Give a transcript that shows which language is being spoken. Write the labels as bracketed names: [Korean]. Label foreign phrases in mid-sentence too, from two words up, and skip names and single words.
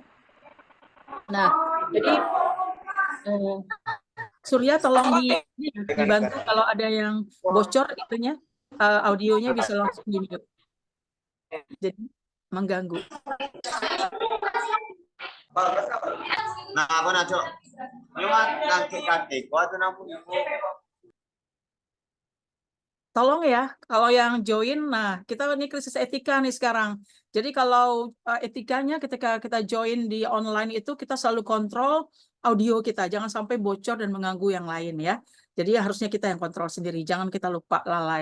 [Indonesian] Nah, jadi Surya tolong dibantu kalau ada yang bocor itunya, audionya bisa langsung di mute. Jadi mengganggu. Nah, [Filipino] ako na, Cok. Yung nagkikate ko, ato na po. [Indonesian] Tolong ya, kalau yang join, nah kita ini krisis etika nih sekarang. Jadi kalau etikanya ketika kita join di online itu kita selalu kontrol audio kita, jangan sampai bocor dan mengganggu yang lain ya. Jadi harusnya kita yang kontrol sendiri, jangan kita lupa lalai.